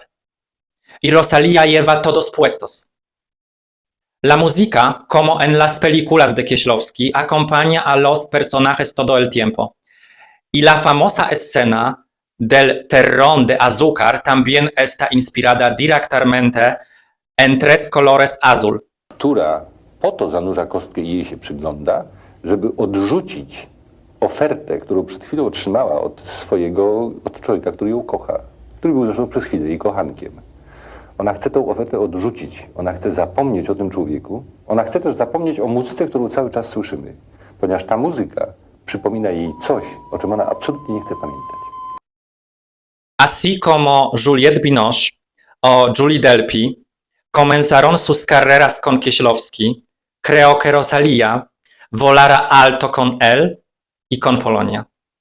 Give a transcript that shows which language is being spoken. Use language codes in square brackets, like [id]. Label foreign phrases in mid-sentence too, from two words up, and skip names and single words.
[es] Y Rosalía lleva todos puestos. La música, como en las películas de Kieślowski, acompaña a los personajes todo el tiempo. Y la famosa escena del terrón de azúcar también está inspirada directamente en Tres Colores azul. [pl] Która po to zanurza kostkę i jej się przygląda, żeby odrzucić ofertę, którą przed chwilą otrzymała od człowieka, który ją kocha, który był zresztą przez chwilę jej kochankiem. Ona chce tę ofertę odrzucić, ona chce zapomnieć o tym człowieku, ona chce też zapomnieć o muzyce, którą cały czas słyszymy, ponieważ ta muzyka przypomina jej coś, o czym ona absolutnie nie chce pamiętać. [es] Así como Juliette Binoche o Julie Delpy comenzaron sus carreras con Kieślowski, creo que Rosalía volará alto con él y con Polonia.